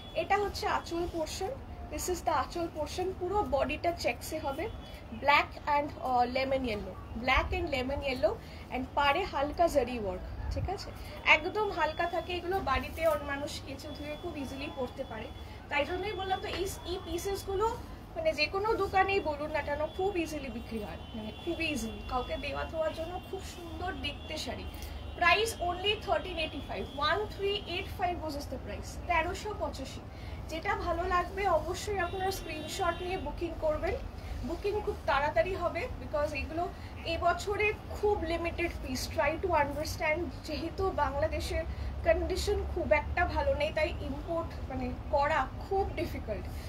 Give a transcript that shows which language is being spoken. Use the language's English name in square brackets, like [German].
[Bangla] এটা হচ্ছে আঁচল পোর্শন, [English] This is the anchal portion. [Bangla] পুরো বডিটা চেক্সে হবে, black and lemon yellow, black and lemon yellow and পারে হালকা জারি ওয়ার্ক, ঠিক আছে। একদম হালকা থাকে এগুলো, বাড়িতে অন্য মানুষ কেচে ধুয়ে খুব ইজিলি পরতে পারে, তাই জন্যই বললাম। তো এই পিসেসগুলো মানে যে কোনো দোকানেই বলুন না কেন খুব ইজিলি বিক্রি হয়, মানে খুবই ইজিলি, কাউকে দেওয়া দেওয়ার জন্য খুব সুন্দর দেখতে sari. [English] Price only 1385, 1385 was the price, 1385। [Bangla] যেটা ভালো লাগবে অবশ্যই আপনারা স্ক্রিনশট নিয়ে বুকিং করবেন, বুকিং খুব তাড়াতাড়ি হবে, বিকজ এগুলো এবছরে খুব limited piece. [English] try to understand, [Bangla] যেহেতু বাংলাদেশের কন্ডিশন খুব একটা ভালো নেই, তাই ইম্পোর্ট মানে করা খুব ডিফিকাল্ট।